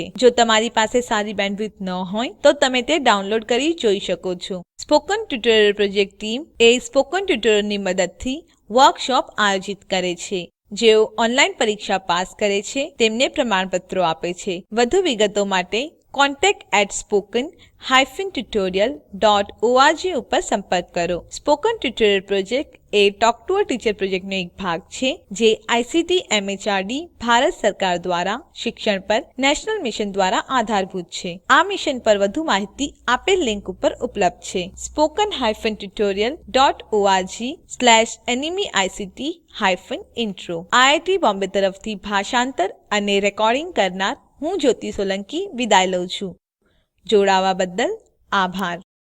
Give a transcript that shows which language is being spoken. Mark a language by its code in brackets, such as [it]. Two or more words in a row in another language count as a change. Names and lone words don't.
[gu] જો તમારી પાસે સારી બેન્ડવિડ્થ ન હોય તો તમે તે ડાઉનલોડ કરી જોઈ શકો છો. સ્પોકન ટ્યુટોરિયલ પ્રોજેક્ટ ટીમ સ્પોકન ટ્યુટોરિયલની મદદથી વર્કશોપ આયોજિત કરે છે. જેઓ ઓનલાઈન પરીક્ષા પાસ કરે છે તેમને પ્રમાણપત્રો આપે છે. વધુ વિગતો માટે contact@spoken-tutorial.org ઉપર સંપર્ક કરો. સ્પોકન ટ્યુટોરિયલ પ્રોજેક્ટ ટોક ટુ અ ટીચર પ્રોજેક્ટનો એક ભાગ છે, જે આઇસીટી એમએચઆરડી ભારત સરકાર દ્વારા શિક્ષણ પર [en] national mission [gu] દ્વારા આધારભૂત છે. આ મિશન પર વધુ માહિતી આપેલ લિંક ઉપર ઉપલબ્ધ છે. spoken-tutorial.org/nmeict-intro. આઈઆઈટી બોમ્બે તરફથી ભાષાંતર અને રેકોર્ડિંગ કરનાર હું જ્યોતિ સોલંકી વિદાય લઉં છું. જોડાવા બદ્દલ આભાર.